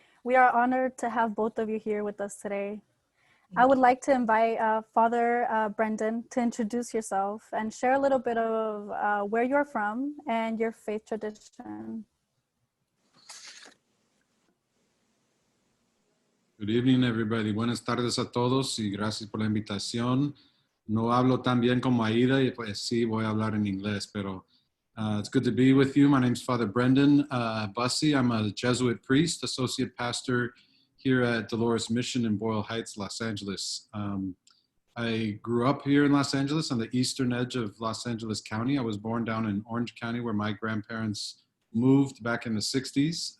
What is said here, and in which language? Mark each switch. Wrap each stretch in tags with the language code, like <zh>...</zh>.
<en>We are honored to have both of you here with us today. I would like to invite Father Brendan to introduce yourself and share a little bit of where you're from and your faith tradition. Good evening, everybody.</en> <es>Buenas tardes a todos y gracias por la invitación. No hablo tan bien como Aida y pues sí voy a hablar en inglés, pero</es> <en>it's good to be with you. My name's Father Brendan Busse. I'm a Jesuit priest, associate pastor here at Dolores Mission in Boyle Heights, Los Angeles. I grew up here in Los Angeles on the eastern edge of Los Angeles County. I was born down in Orange County where my grandparents moved back in the 60s.</en>